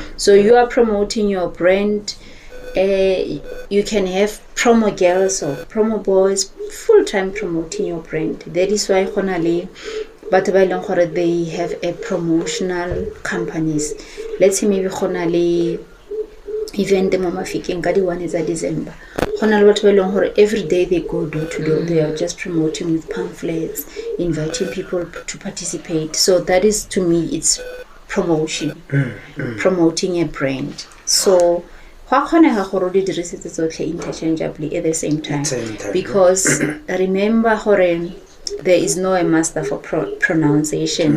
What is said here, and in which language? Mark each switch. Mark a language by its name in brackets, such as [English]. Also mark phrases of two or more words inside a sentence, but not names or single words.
[English] So you are promoting your brand. You can have promo girls or promo boys full-time promoting your brand. That is why they have a promotional companies. Let's say maybe event [Tswana] mo mafikeng ka di 1 tsa December. [English] Every day they go door to door. They are just promoting with pamphlets, inviting people to participate. So that is, to me, it's promotion, promoting a brand. So interchangeably at the same time, because remember there is no a master for pronunciation.